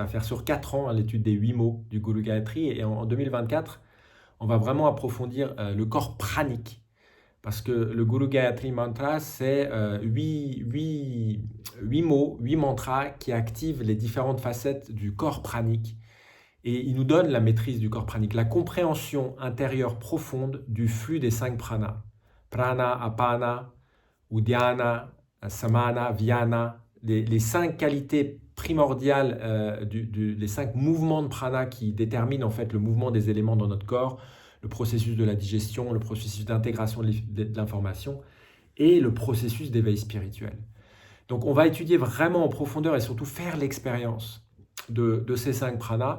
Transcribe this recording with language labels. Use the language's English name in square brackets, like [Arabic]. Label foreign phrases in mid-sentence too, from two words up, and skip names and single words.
[French] va faire sur 4 ans l'étude des 8 mots du Guru Gayatri, et en 2024, on va vraiment approfondir le corps pranique, parce que le Guru Gayatri Mantra, c'est 8 mots, 8 mantras qui activent les différentes facettes du corps pranique, et il nous donne la maîtrise du corps pranique, la compréhension intérieure profonde du flux des 5 pranas. [Sanskrit] प्राण, अपान, ou ध्यान, समान, व्यान, [French] les 5 qualités primordiales, les 5 mouvements de prana qui déterminent en fait le mouvement des éléments dans notre corps, le processus de la digestion, le processus d'intégration de l'information et le processus d'éveil spirituel. Donc on va étudier vraiment en profondeur et surtout faire l'expérience de ces 5 pranas.